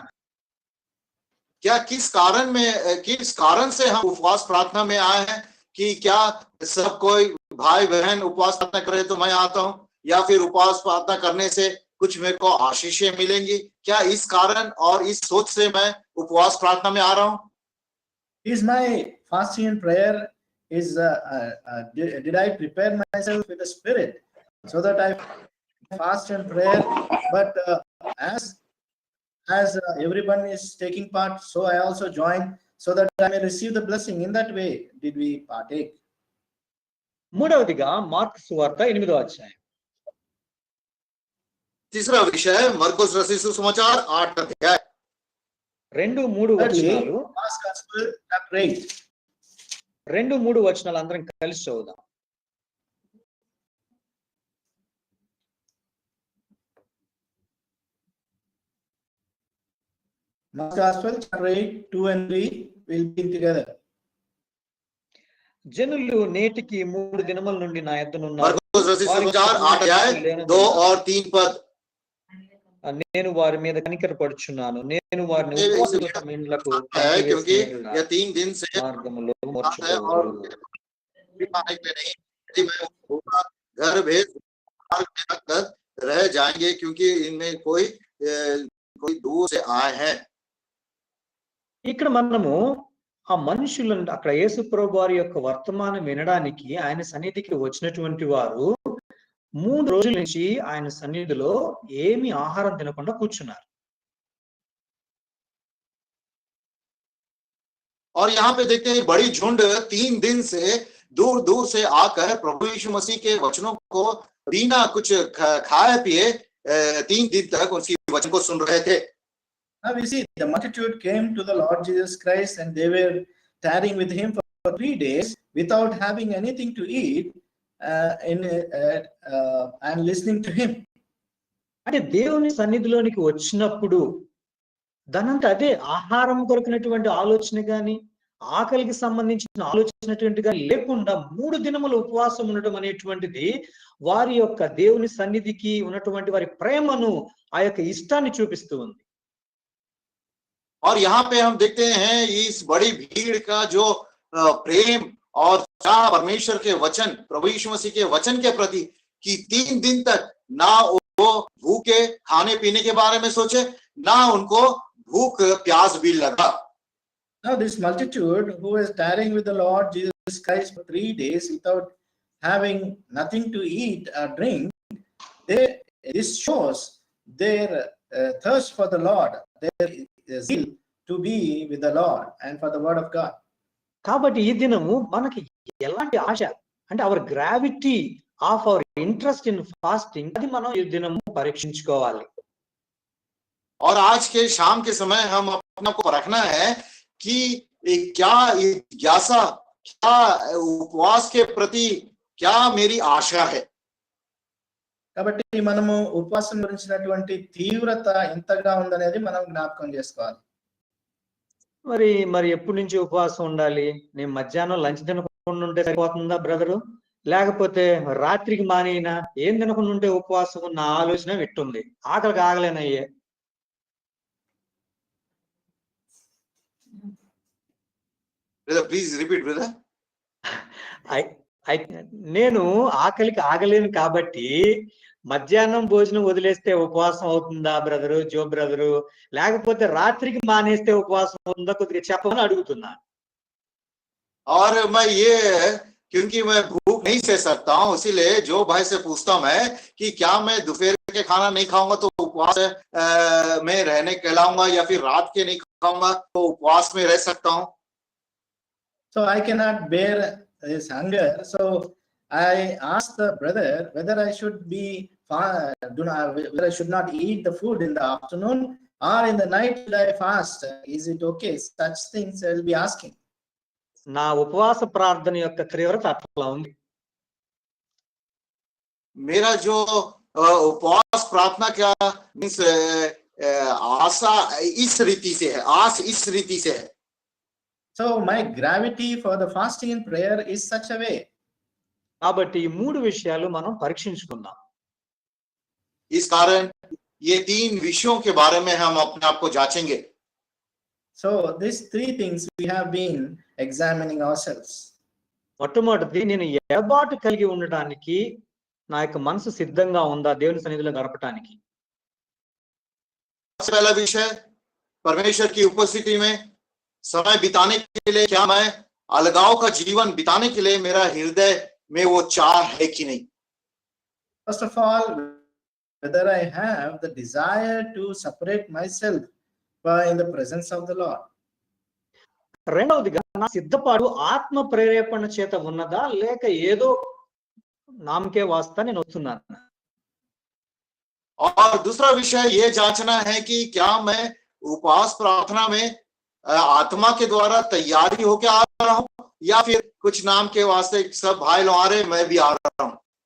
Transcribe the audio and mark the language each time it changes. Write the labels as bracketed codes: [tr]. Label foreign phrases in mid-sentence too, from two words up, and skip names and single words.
[hi] क्या किस कारण से हम उपवास प्रार्थना में आए हैं? कि क्या सब कोई भाई बहन उपवास प्रार्थना करे तो मैं आता हूं, या फिर उपवास प्रार्थना करने से कुछ मेरे को आशीषें मिलेंगी? क्या इस कारण और इस सोच से मैं उपवास प्रार्थना में आ रहा हूं? [en] Is my fasting and prayer is did I prepare myself with the Spirit so that I fast and prayer? But as everyone is taking part, so I also join, so that I may receive the blessing. In that way did we partake. [te] మూడవదిగా మార్కు సువార్త 8వ అధ్యాయం. [hi] तीसरा विषय मरकुस रचित सुसमाचार 8 अध्याय [te] 2-3 వచనాలు. [en] Mark's Gospel chapter 8. [te] 2-3 వచనాలు అందరం కలిసి చదువుదాం. [en] Mark's Gospel chapter 8, 2 and 3 will be together. [te] జనులు నేటికి 3 దినముల నుండి నా యొద్దనున్నారు. [hi] मरकुस रचित सुसमाचार 8 अध्याय 2 और 3 पद. [te] నేను వారి మీద కనికరపడుచున్నాను. నేను వారిని [hi] क्योंकि यह 3 दिन से [te] మార్గములో [hi] घर भेद रह जाएंगे, क्योंकि इनमें कोई दूर से आए हैं. [te] ఇక్కడ మనము ఆ మనుషులను అక్కడ యేసు ప్రభు వారి యొక్క వర్తమానం వినడానికి ఆయన సన్నిధికి వచ్చినటువంటి వారు 3 రోజుల నుంచి ఆయన సన్నిధిలో ఏమి ఆహారం తినకుండా కూర్చున్నారు. [hi] और यहाँ पे देखते हैं बड़ी झुंड 3 दिन से दूर से आकर प्रभु यीशु मसीह के वचनों को बिना कुछ खाए पिए 3 दिन तक उनकी वचन को सुन रहे थे. [en] Now we see the multitude came to the Lord Jesus Christ, and they were tarrying with him for 3 days without having anything to eat and listening to him. [te] అంటే దేవుని సన్నిధిలోనికి వచ్చినప్పుడు దానంతా అదే ఆహారం కొరకునటువంటి ఆలోచన గాని, ఆకలికి సంబంధించిన ఆలోచనటువంటి గాని లేకుండా 3 దినములు ఉపవాసం ఉండటం అనేటువంటిది వారి యొక్క దేవుని సన్నిధికి ఉన్నటువంటి వారి ప్రేమను, ఆ యొక్క ఇష్టాన్ని చూపిస్తూ ఉంది. [hi] और यहाँ पे हम देखते हैं इस बड़ी भीड़ का जो प्रेम और चाह परमेश्वर के वचन, प्रभु यीशु मसीह के वचन के प्रति, कि 3 दिन तक ना वो भूखे खाने पीने के बारे में सोचे, ना उनको भूख प्यास भी लगा. [en] Now this multitude who is tarrying with the Lord Jesus Christ for 3 days without having nothing to eat or drink, this shows their thirst for the Lord, their zeal to be with the Lord and for the word of God. [te] కాబట్టి ఈ దినము మనకి ఎలాంటి ఆశ అంటే [en] our gravity of our interest in fasting, [te] అది మనం ఈ దినము పరీక్షించుకోవాలి. [hi] और आज के शाम के समय हम अपने को परखना है कि क्या जिज्ञासा, क्या उपवास के प्रति क्या मेरी आशा है. [te] కాబట్టి మనము ఉపవాసం గురించినటువంటి తీవ్రత ఎంతగా ఉందనేది మనం జ్ఞాపకం చేసుకోవాలి. మరి మరి ఎప్పటి నుంచి ఉపవాసం ఉండాలి? నేను మధ్యాహ్నం లంచ్ తినకుండా ఉంటే సరిపోతుందా బ్రదరు? లేకపోతే రాత్రికి మానేనా? ఏం తినకుండా ఉంటే ఉపవాసం ఉన్న ఆలోచన పెట్టుంది. ఆకలికి ఆగలేనయ్యే. [en] Brother, please repeat, brother. [te] నేను ఆకలికి ఆగలేను కాబట్టి మధ్యాహ్నం భోజనం వదిలేస్తే ఉపవాసం అవుతుందా బ్రదరు, జో బ్రదరు? లేకపోతే రాత్రికి మానేస్తే ఉపవాసం అవుతుందా? కొద్దిగా చెప్పమని అడుగుతున్నా. [hi] और मैं ये क्योंकि मैं भूख नहीं सह सकता हूँ, इसीलिए जो भाई से पूछता हूं मैं कि क्या मैं दोपहर के खाना नहीं खाऊंगा तो उपवास में रहने कहलाऊंगा, या फिर रात के नहीं खाऊंगा तो उपवास में रह सकता हूँ? [en] So I cannot bear this hunger. So I asked the brother whether I should be whether I should not eat the food in the afternoon or in the night should I fast? Is it okay? Such things I will be asking. [te] నా ఉపవాస ప్రార్థన యొక్క తీవ్రత అట్లా ఉంది. [hi] मेरा जो उपवास प्रार्थना क्या मीन्स आशा इस रीति से है, आस इस रीति से है. [en] So my gravity for the fasting and prayer is such a way. [te] కాబట్టి ఈ మూడు విషయాలు మనం పరీక్షించుకుందాం. [hi] इस कारण ये 3 विषयों के बारे में हम अपने आप को जांचेंगे. [en] So these 3 things we have been examining ourselves. [te] మొట్టమొదటిది, నేను ఎడబాటు కలిగి ఉండటానికి నా యొక్క మనసు సిద్ధంగా ఉందా దేవుని సన్నిధిలో గడపటానికి? [hi] सबसे पहला विषय, परमेश्वर की उपस्थिति में समय बिताने के लिए क्या मैं अलगाव का जीवन बिताने के लिए मेरा हृदय में वो चाह है कि नहीं? [en] First of all, whether I have the desire to separate myself in the presence of the Lord. [te] రెండవదిగా, నా సిద్ధపాటు ఆత్మ ప్రేరేపణ చేత ఉన్నదా లేక ఏదో [hi] नाम के वास्ते [te] నేను వస్తున్నాను? [hi] और दूसरा विषय ये जांचना है कि क्या मैं उपवास प्रार्थना में आत्मा के द्वारा तैयारी होकर आ रहा हूं, या फिर कुछ नाम के वास्ते सब भाई लोग आ रहे मैं भी आ रहा हूं.